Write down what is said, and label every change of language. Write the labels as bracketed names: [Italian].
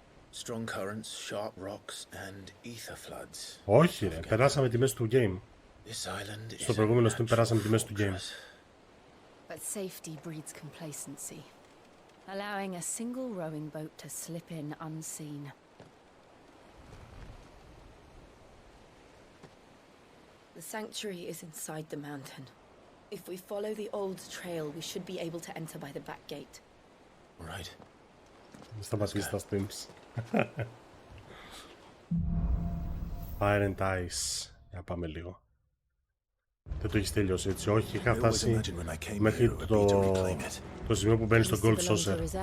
[English] Strong currents, sharp rocks and ether floods. [Greek] Όχι ρε, περάσαμε τη μέση του game. Στο προηγούμενο stream περάσαμε τη μέση του game. [English] But safety breeds complacency, allowing a single rowing boat to slip in unseen. The sanctuary is inside the mountain. If we follow the old trail, we should be able to enter by the back gate. Right. [Greek] Σταματήσει τα streams. Fire and Ice. Για πάμε λίγο. Δεν το έχεις τελειώσει έτσι, όχι, είχα φτάσει μέχρι το σημείο που μπαίνει στο Gold Saucer.